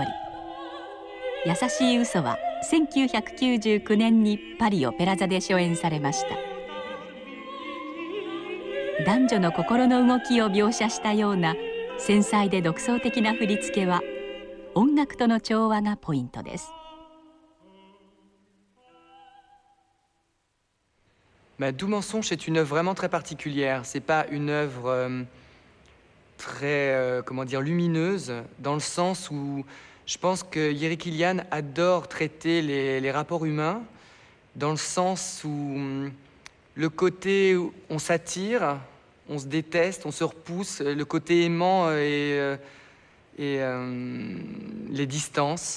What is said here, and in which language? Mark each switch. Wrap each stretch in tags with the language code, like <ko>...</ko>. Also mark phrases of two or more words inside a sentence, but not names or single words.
<ja>優しい嘘は1999年にパリオペラ座で初演されました。男女の心の動きを描写したような繊細で独創的な振り付けは音楽との調和がポイントです。</ja> <fr>Doux Mensonge est une œuvre vraiment très particulière. C'est pas une œuvre très, comment dire, lumineuse, dans le sens où je pense que Jiří Kylián adore traiter les rapports humains, dans le sens où le côté où on s'attire, on se déteste, on se repousse, le côté aimant et les distances.</fr>